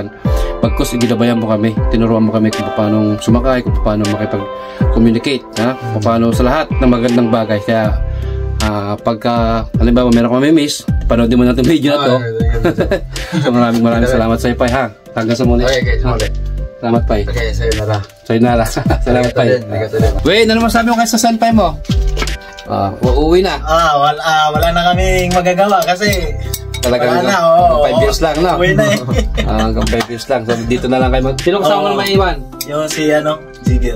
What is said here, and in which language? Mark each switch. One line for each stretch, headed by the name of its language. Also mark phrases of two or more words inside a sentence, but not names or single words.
Filipino: Pagkus ginabayan mo kami, tinuruan mo kami kung paano sumakay, kung paano makipag-communicate, kung paano sa lahat ng magandang bagay. Kaya pagka halimbawa meron kami miss, panoodin mo natin video na to. So maraming salamat sa iyo, Pai, ha. Hanggang sa muli. Okay, Salamat, Pai. Okay, sayonara. Sayonara. Salamat, Pai. Wait, ano masabi mo kayo sa senpai mo? Uuwi na. Wala na kaming magagawa kasi talagang 5 years lang, no? Uwi na eh. Hanggang 5 years lang. So dito na lang kayo. Sino kasama mo na maiwan? Yung si Jigger.